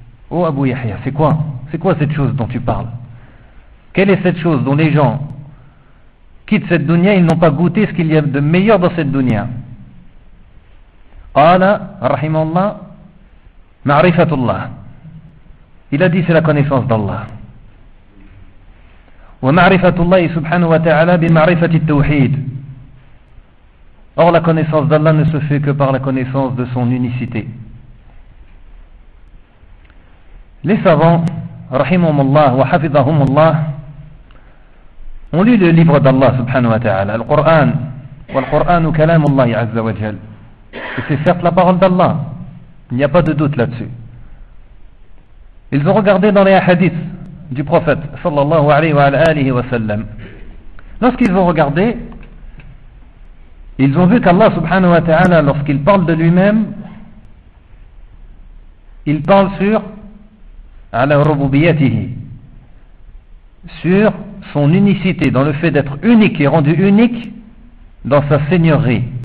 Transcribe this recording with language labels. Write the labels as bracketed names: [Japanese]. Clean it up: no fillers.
[French] Oh Abu Yahya, c'est quoi? C'est quoi cette chose dont tu parles? Quelle est cette chose dont les gens quittent cette dunya, ils n'ont pas goûté ce qu'il y a de meilleur dans cette dunya? [Arabic] Qala, rahimallah, ma'rifatullah. [French] Il a dit, c'est la connaissance d'Allah. [Arabic] ومعرفة الله سبحانه وتعالى بمعرفة التوحيد. [French] Or la connaissance d'Allah ne se fait que par la connaissance de son unicité. Les savants, [Arabic] رحمهم الله وحفظهم الله, [French] ont lu le livre d'Allah سبحانه وتعالى, le Coran, [Arabic] والقرآن كلام الله عز وجل. [French] Et c'est certes la parole d'Allah. Il n'y a pas de doute là-dessus. Ils ont regardé dans les hadiths du prophète sallallahu alayhi wa alayhi wa sallam. Lorsqu'ils ont regardé, ils ont vu qu'Allah subhanahu wa ta'ala, lorsqu'il parle de lui-même, il parle sur [Arabic] ala rububiyatihi, [French] sur son unicité, dans le fait d'être unique et rendu unique dans sa seigneurie.